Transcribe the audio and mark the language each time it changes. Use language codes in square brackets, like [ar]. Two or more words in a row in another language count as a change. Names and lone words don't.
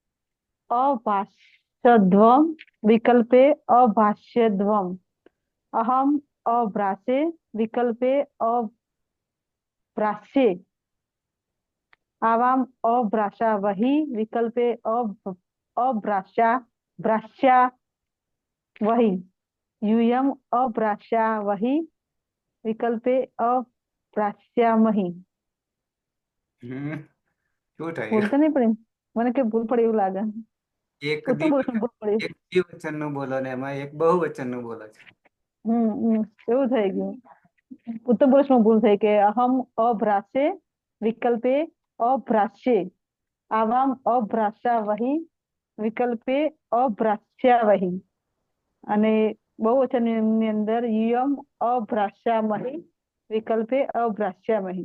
[sa] अभाष्यध्वम् विकल्पे अभाष्यध्वम् अहम् अभ्राशे विकल्पे अभ्राश्ये आवाम् अभ्राशावहि विकल्पे अभ्राश्यावहि यूयम् अभ्राश्यावहि विकल्पे अभ्राश्यामहि। [gu] શું થયું? બોલતા નહીં પડી મને કે ભૂલ પડી એવું લાગે. એક ઉત્તમ પુરુષનું ભૂલ પડી. દ્વિવચનનું બોલો ને એમાં એક બહુવચનનું બોલો છો. એવું થઈ ગયું. ઉત્તમ પુરુષમાં ભૂલ થઈ કે [sa] અહમ અભ્રાશે વિકલ્પે અભ્રાશ્યે આવામ અભ્રાશાવહિ વિકલ્પે અભ્રાશ્યાવહિ [gu] અને બહુવચનની અંદર [sa] યુયમ અભ્રાશ્યામહિ વિકલ્પે અભ્રાશ્યામહિ.